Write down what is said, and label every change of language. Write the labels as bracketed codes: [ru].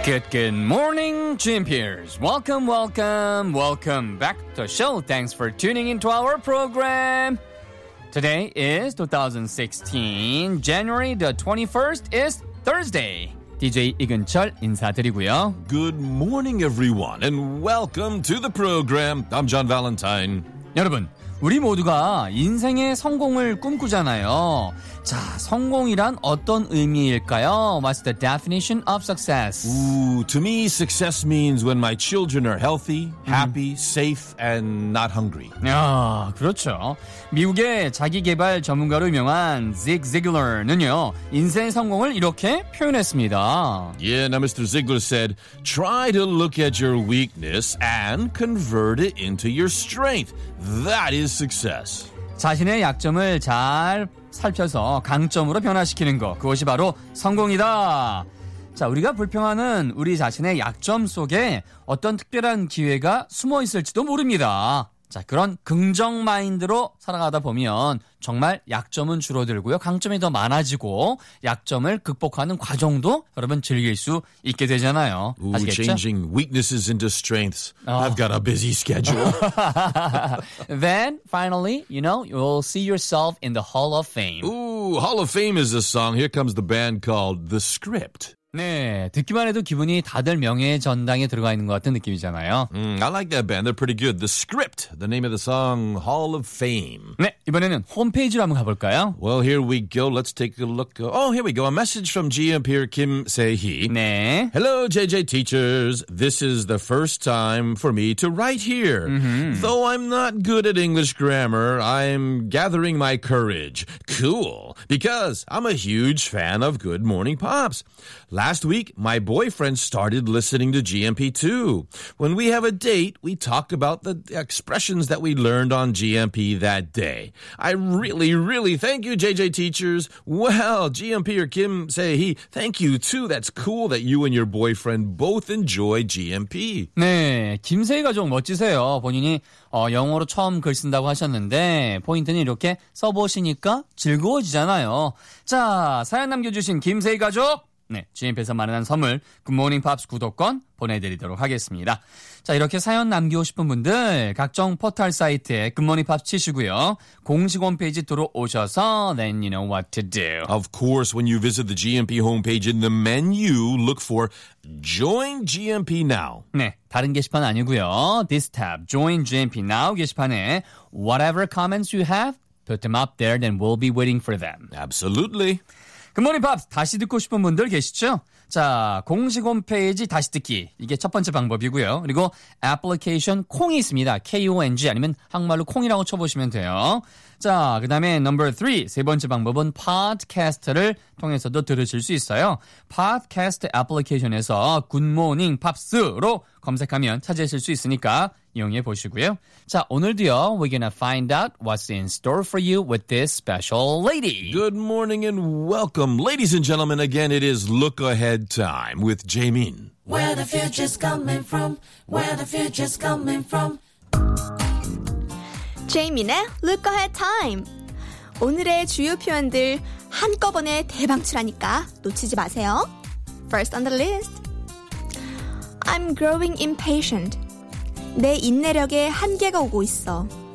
[en] 굿 모닝 GMPers. Welcome, welcome, welcome back to the show. Thanks for tuning into our program. Today is 2016. January the 21st is Thursday. [ko] DJ 이근철 인사드리고요. [en] Good morning, everyone, and welcome to the program. I'm John Valentine. [ko] 여러분, 우리 모두가 인생의 성공을 꿈꾸잖아요. 자, 성공이란 어떤 의미일까요? [en] What's the definition of success? Ooh, to me, success means when my children are healthy, happy, safe, and not hungry. [ko] 아, 그렇죠. 미국의 자기개발 전문가로 유명한 Zig Ziglar는요, 인생 성공을 이렇게 표현했습니다. [en] Yeah, now Mr. Ziglar said, try to look at your weakness and convert it into your strength. That is success. [ko] 자신의 약점을 잘 살펴서 강점으로 변화시키는 것, 그것이 바로 성공이다. 자, 우리가 불평하는 우리 자신의 약점 속에 어떤 특별한 기회가 숨어 있을지도 모릅니다. 자, 그런 긍정 마인드로 살아가다 보면 정말 약점은 줄어들고요. 강점이 더 많아지고 약점을 극복하는 과정도 여러분 즐길 수 있게 되잖아요. 아시겠죠? [en] Ooh, changing weaknesses into strengths. I've got a busy schedule. Then finally, you know, you'll see yourself in the Hall of Fame. Ooh, Hall of Fame is a song. Here comes the band called The Script. [ko] 네, 듣기만 해도 기분이 다들 명예의 전당에 들어가 있는 것 같은 느낌이잖아요. [en] I like that band. They're pretty good. The Script, the name of the song, Hall of Fame. [ko] 네, 이번에는 홈페이지로 한번 가볼까요? [en] Well, here we go. Let's take a look. Oh, here we go. A message from GMPer Kim Sehee. [ko] 네. [en] Hello, JJ teachers. This is the first time for me to write here. Mm-hmm. Though I'm not good at English grammar, I'm gathering my courage. Cool. Because I'm a huge fan of Good Morning Pops. Last week, my boyfriend started listening to GMP too. When we have a date, we talk about the expressions that we learned on GMP that day. I really, really thank you, JJ teachers. Well, GMP or Kim say he, thank you too. That's cool that you and your boyfriend both enjoy GMP. [ko] 네, 김세희가 좀 멋지세요. 본인이 영어로 처음 글 쓴다고 하셨는데 포인트는 이렇게 써보시니까 즐거워지잖아요. 자, 사연 남겨주신 김세희 가족. 네, 진입해서 마련한 선물 굿모닝 팝스 구독권 보내드리도록 하겠습니다. 자, 이렇게 사연 남기고 싶은 분들 각종 포털 사이트에 굿모닝 팝스 치시고요. 공식 홈페이지 들어오셔서 [en] then you know what to do. Of course, when you visit the GMP homepage in the menu, look for Join GMP Now. [ko] 네, 다른 게시판 아니고요. [en] This tab, Join GMP Now [ko] 게시판에 [en] whatever comments you have, put them up there, then we'll be waiting for them. Absolutely. Good morning, Pops. [ko] 다시 듣고 싶은 분들 계시죠? 자, 공식 홈페이지 다시 듣기. 이게 첫 번째 방법이고요. 그리고 애플리케이션 콩이 있습니다. K-O-N-G 아니면 한국말로 콩이라고 쳐보시면 돼요. 자, 그 다음에 [en] number three, [ko] 세 번째 방법은 팟캐스트를 통해서도 들으실 수 있어요. 팟캐스트 애플리케이션에서 굿모닝 팝스로 검색하면 찾으실 수 있으니까 이용해 보시고요. 자, 오늘도요, [en] we're gonna find out what's in store for you with this special lady. Good morning and welcome. Ladies and gentlemen, again, it is Look Ahead Time with Jaemin. Where the future's coming from, where the future's coming from. [ko] 제이민의 [en] Look Ahead Time. [ko] 오늘의 주요 표현들 한꺼번에 대방출하니까 놓치지 마세요. [en] First on the list. I'm growing impatient. [ko] 내 인내력에 한계가 오고 있어.